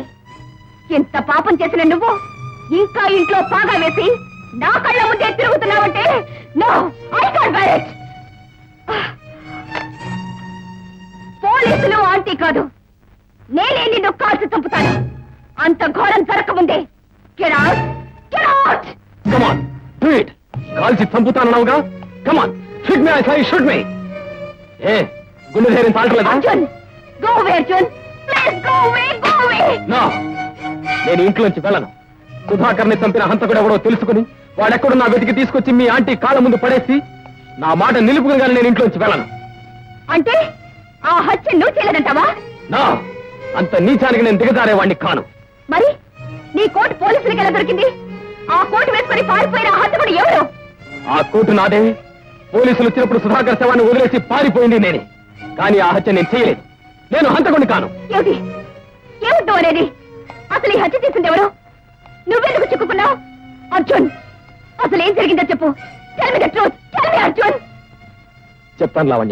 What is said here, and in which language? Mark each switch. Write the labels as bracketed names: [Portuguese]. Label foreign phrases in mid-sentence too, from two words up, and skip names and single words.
[Telugu] ఇంత పాపం చేసిన నువ్వు ఇంకా ఇంట్లో పాగా వేసి నా కళ్ళ ముందే తిరుగుతున్నావంటే [English] No, I can't bear it. [Telugu] పోలీసులు ఆంటీ కాదు, నేనే నిన్ను కాల్చి చంపుతాను. అంత ఘోరం జరగకముందే [English] Get out! Get out! Come on, do it. [Telugu] కాల్చి చంపుతానన్నావుగా. [English] Come on, shoot me, I say shoot me. [Telugu] గుండె ధైర్యం తాల్చలేదా? [English] Arjun, go away, Arjun. Please go away, go away. No, [Telugu] నేను ఇంట్లోంచి వెళ్ళను. సుధాకర్ని చంపిన హంతకుడు ఎవడో తెలుసుకుని వాడెక్కడున్నా వెతికి తీసుకొచ్చి మీ ఆంటీ కాళ్ళ ముందు పడేసి నా మాట నిలుపుకుని కానీ నేను ఇంట్లోంచి వెళ్ళను. అంటే ఆ హత్య నువ్వు చేయలేదంటావా? నా అంత నీచానికి నేను దిగజారేవాణ్ణి కాను. మరి నీ కోటు పోలీసులకి ఎలా దొరికింది? ఆ కోటు వేసుకొని పారిపోయిన ఆ హంతకుడు ఎవరు? ఆ కోటు నాదే. పోలీసులు వచ్చినప్పుడు సుధాకర్ శవాన్ని వదిలేసి పారిపోయింది నేనే. కానీ ఆ హత్య నేను చేయలేదు. నేను హంతకుడిని కాను. ఏమిటి ఏమిటో అనేది? అసలు ఈ హత్య చేసింది ఎవరు? నువ్వెందుకు చిక్కుకున్నావు? అర్జున్, అసలు ఏం జరిగిందో చెప్పు. [English] Tell me the truth. Tell me, అర్జున్. [Telugu] చెప్తాను లావణ్య.